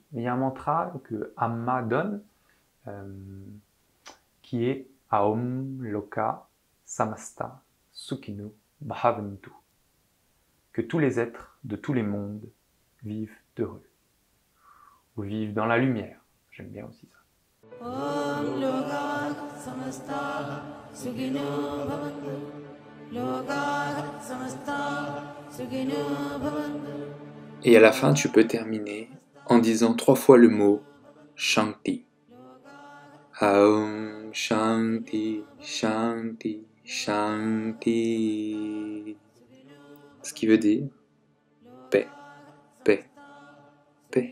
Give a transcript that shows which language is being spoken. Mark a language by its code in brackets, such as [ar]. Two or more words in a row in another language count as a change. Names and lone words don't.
[fr] Mais il y a un mantra que Amma donne, qui est [sa] ॐ लोकाः समस्ताः सुखिनो भवन्तु. [fr] Que tous les êtres de tous les mondes vivent heureux. Ou vivent dans la lumière. J'aime bien aussi ça. [sa] ॐ लोकाः समस्ताः सुखिनो भवन्तु. लोकाः समस्ताः सुखिनो भवन्तु. [fr] Et à la fin, tu peux terminer en disant 3 fois le mot Shanti. [sa] ॐ शान्तिः शान्तिः शान्तिः. [fr] Ce qui veut dire paix, paix, paix.